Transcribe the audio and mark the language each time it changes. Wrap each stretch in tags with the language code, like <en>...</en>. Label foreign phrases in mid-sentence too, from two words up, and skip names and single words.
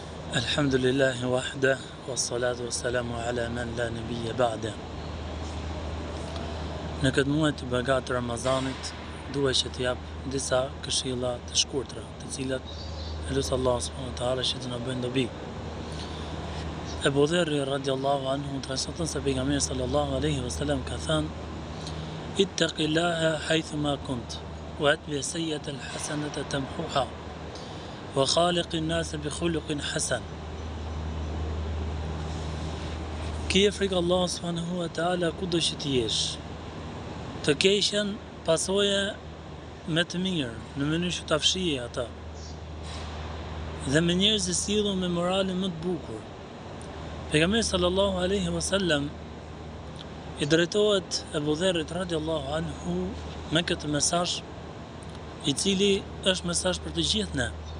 <ar>الحمد لله وحده والصلاة والسلام على من لا نبي بعده.</ar> <sq>Në këtë muaj të begat të Ramazanit, duhet që të jap disa këshilla të shkurtra, të cilat e lut</sq> <ar>الله سبحانه وتعالى</ar> <sq>që të na bëjnë dobi. Ebu Dherri</sq> <ar>رضي الله عنه</ar> <sq>transmeton se pejgamberi</sq> <ar>صلى الله عليه وسلم</ar> <sq>ka thënë:</sq> <ar>"اتق الله حيثما كنت وأتبع السيئة الحسنة تمحها وخالق الناس بخلق حسن."</ar> <sq>Kije frikë</sq> <ar>الله سبحانه وتعالى</ar> <sq>kudo që të jesh. Të keqen pasoje me të mirë, në mënyrë që ta fshije ata. Dhe me njerëz që sillen me moralin më të bukur. Pejgamberi</sq> <ar>صلى الله عليه وسلم</ar> <sq>i drejtohet Ebu Dherrit</sq> <ar>رضي الله عنه</ar> <sq>me këtë mesazh, i cili është mesazh për të gjithë ne.</sq>